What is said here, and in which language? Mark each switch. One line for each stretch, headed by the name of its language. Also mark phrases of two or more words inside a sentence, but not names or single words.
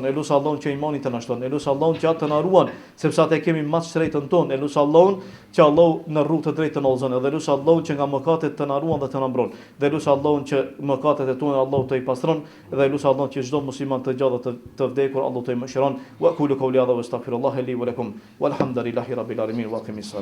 Albanian: Elus Allahun që imanin të na shton. Elus Allahun që ato të na ruan, sepse atë kemi më të shtrenjtën tonë. Elus Allahun që Allahu në rrugë të drejtë të na udhëzon. Edhe elus Allahun që nga mëkatet të na ruan dhe të na mbron. Dhe elus Allahun që mëkatet e tona Allahu të i pastron. Dhe elus Allahun që çdo musliman të gjallë të vdekur Allahu të i mëshiron.
Arabic: وقولوا قولي هذا واستغفر الله لي ولكم والحمد لله رب العالمين.